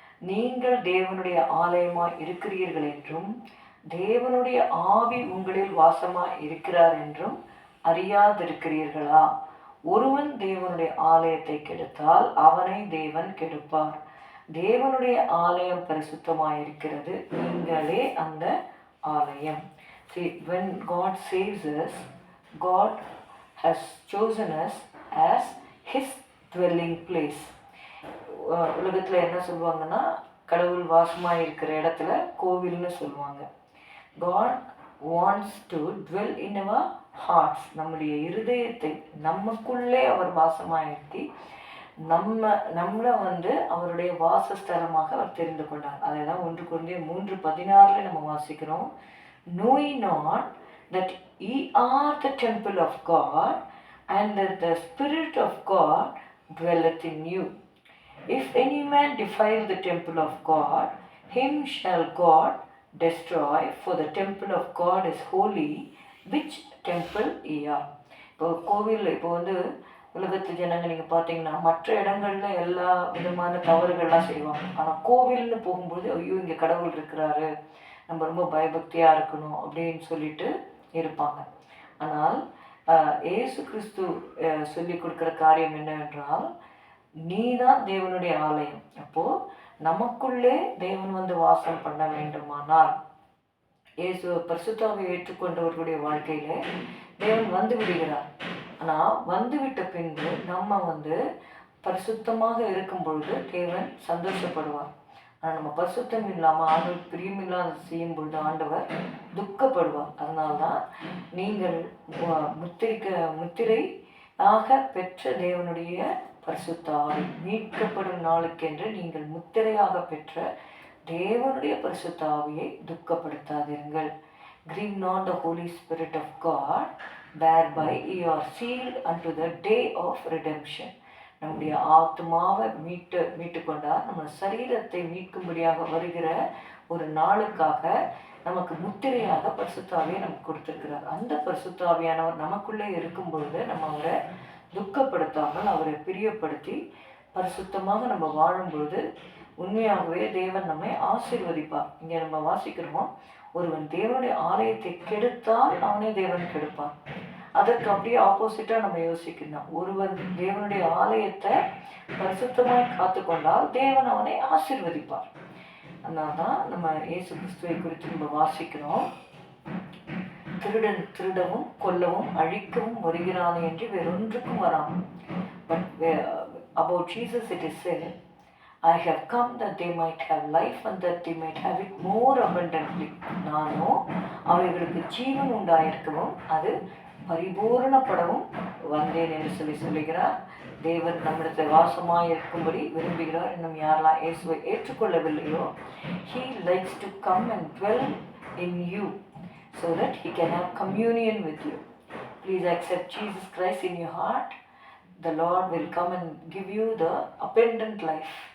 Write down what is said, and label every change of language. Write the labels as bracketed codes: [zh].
[ta] நீங்கள் தேவனுடைய ஆலயமாய் இருக்கிறீர்கள் என்றும் தேவனுடைய ஆவி உங்களில் வாசமாய் இருக்கிறார் என்றும் அறியாதிருக்கிறீர்களா? ஒருவன் தேவனுடைய ஆலயத்தை கெடுத்தால் அவனை தேவன் கெடுப்பார். தேவனுடைய ஆலயம் பரிசுத்தமாயிருக்கிறது, நீங்களே அந்த ஆலயம். [en] See, when God saves us, God has chosen us as his dwelling place. [ta] உலகத்தில் என்ன சொல்லுவாங்கன்னா, கடவுள் வாசமாக இருக்கிற இடத்துல கோவில்னு சொல்லுவாங்க. [en] God wants to dwell in our hearts. [ta] நம்முடைய இருதயத்தை நமக்குள்ளே அவர் வாசமாயிருத்தி நம்மளை அவருடைய வாசஸ்தலமாக அவர் தெரிந்து கொண்டார். அதை தான் 1 கொரிந்தியர் 3:16 நம்ம வாசிக்கிறோம். [en] Knowing not that ye are the temple of God and that the Spirit of God dwelleth in you. If any man defile the temple of God, him shall God destroy, for the temple of God is holy, which temple ye are. [ta] இப்போ கோவில் உலகத்து ஜனங்க நீங்கள் பார்த்தீங்கன்னா மற்ற இடங்கள்ல எல்லா விதமான தவறுகள்லாம் செய்வாங்க. ஆனால் கோவில்னு போகும்போது ஐயோ இங்கே கடவுள் இருக்கிறாரு, நம்ம ரொம்ப பயபக்தியாக இருக்கணும் அப்படின்னு சொல்லிட்டு இருப்பாங்க. ஆனால் இயேசு கிறிஸ்து சொல்லி கொடுக்குற காரியம் என்னவென்றால், நீ தான் தேவனுடைய ஆலயம். அப்போது நமக்குள்ளே தேவன் வாசம் பண்ண வேண்டுமானால், இயேசு பரிசுத்தாவை ஏற்றுக்கொண்டவர்களுடைய வாழ்க்கையில தேவன் விடுகிறார். ஆனால் வந்துவிட்ட பின்பு நம்ம பரிசுத்தமாக இருக்கும் பொழுது தேவன் சந்தோஷப்படுவார். ஆனால் நம்ம பரிசுத்தம் இல்லாமல் ஆண்டவர் பிரியமில்லாத செய்யும் பொழுது ஆண்டவர் துக்கப்படுவார். அதனால்தான் நீங்கள் முத்திரையாக பெற்ற தேவனுடைய பரிசுத்தாவை மீட்கப்படும் நாளுக்கென்று நீங்கள் முத்திரையாக பெற்ற தேவனுடைய பரிசுத்தாவியை துக்கப்படுத்தாதீர்கள். [en] Grieve not the Holy Spirit of God, whereby you are sealed unto the day of redemption. [ta] நம்முடைய ஆத்மாவை மீட்டு கொண்டார். நம்ம சரீரத்தை மீட்கும்படியாக வருகிற ஒரு நாளுக்காக நமக்கு முத்திரையாக பரிசுத்தாவியை நமக்கு கொடுத்திருக்கிறார். அந்த பரிசுத்தாவியானவர் நமக்குள்ளே இருக்கும் பொழுது நம்ம அவரை துக்கப்படுத்தாமல் அவரை பிரியப்படுத்தி பரிசுத்தமாக நம்ம வாழும் பொழுது உண்மையாகவே தேவன் நம்மை ஆசீர்வதிப்பார். இங்கே நம்ம வாசிக்கிறோமோ, ஒருவன் தேவனுடைய ஆலயத்தை கெடுத்தால் அவனே தேவன் கெடுப்பான். அதற்கு அப்படியே ஆப்போசிட்டாக நம்ம யோசிக்கணும். ஒருவன் தேவனுடைய ஆலயத்தை பரிசுத்தமாய் காத்து கொண்டால் தேவன் அவனை ஆசீர்வதிப்பார். அதனால தான் நம்ம இயேசு கிறிஸ்துவை குறித்து நம்ம வாசிக்கிறோம். திருடன் திருடவும் கொல்லவும் அழிக்கவும் வருகிறான் என்று வேறொன்றுக்கும் வரான். [en] But about Jesus it is said, I have come that they might have life and that they might have it more abundantly. [ta] நானோ அவர்களுக்கு ஜீவன் உண்டாயிருக்கவும் அது பரிபூரணப்படவும் வந்தேன் என்று சொல்லுகிறார். தேவன் நம்மிடத்தில் வாசமாக இருக்கும்படி விரும்புகிறார். இன்னும் யாரெல்லாம் இயேசுவை ஏற்றுக்கொள்ளவில்லையோ, [en] He likes to come and dwell in you so that He can have communion with you. Please accept Jesus Christ in your heart. The Lord will come and give you the abundant life.